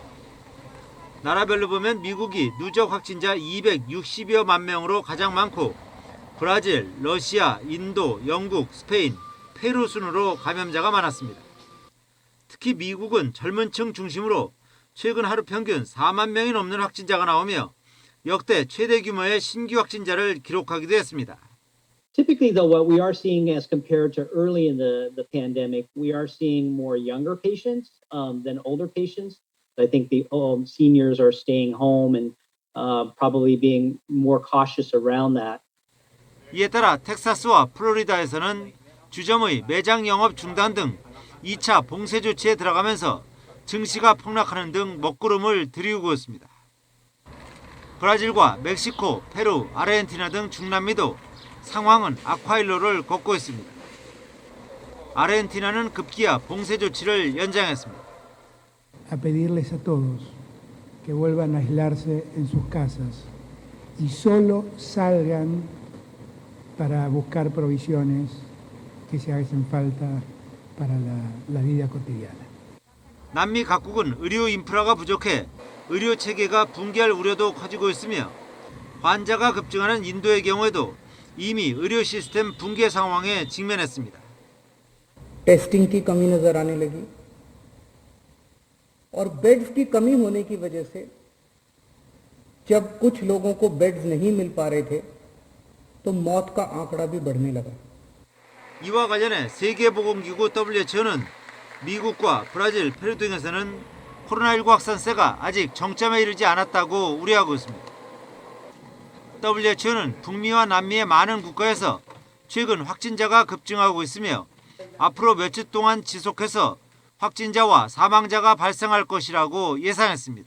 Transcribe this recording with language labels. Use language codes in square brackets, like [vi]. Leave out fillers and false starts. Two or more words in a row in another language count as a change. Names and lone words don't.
[ko] 나라별로 보면 미국이 누적 확진자 260여만 명으로 가장 많고 브라질, 러시아, 인도, 영국, 스페인, 페루 순으로 감염자가 많았습니다. 특히 미국은 젊은 층 중심으로 최근 하루 평균 4만 명이 넘는 확진자가 나오며 역대 최대 규모의 신규 확진자를 기록하기도 했습니다. [en] Typically, though, what we are seeing as compared to early in the pandemic, we are seeing more younger patients than older patients. I think the seniors are staying home and probably being more cautious around that. [ko] 이에 따라 텍사스와 플로리다에서는 주점의 매장 영업 중단 등 2차 봉쇄 조치에 들어가면서 증시가 폭락하는 등 먹구름을 들이우고 있습니다. 브라질과 멕시코, 페루, 아르헨티나 등 중남미도 상황은 악화일로를 걷고 있습니다. 아르헨티나는 급기야 봉쇄 조치를 연장했습니다. [es] A pedirles a todos que vuelvan a aislarse en sus casas y solo salgan para buscar provisiones que se hacen falta para la vida cotidiana. [ko] 남미 각국은 의료 인프라가 부족해 의료 체계가 붕괴할 우려도 커지고 있으며 환자가 급증하는 인도의 경우에도 이미 의료 시스템 붕괴 상황에 직면했습니다. [hi] टेस्टिंग की कमी नजर आने लगी और बेड्स की कमी होने की वजह से जब कुछ लोगों को बेड्स नहीं मिल पा रहे थे तो मौत का आंकड़ा भी बढ़ने लगा. [ko] 이와 관련해 세계보건기구 WHO는 미국과 브라질, 페루 등에서는 코로나19 확산세가 아직 정점에 이르지 않았다고 우려하고 있습니다. WHO는 북미와 남미의 많은 국가에서 최근 확진자가 급증하고 있으며 앞으로 며칠 동안 지속해서 확진자와 사망자가 발생할 것이라고 예상했습니다.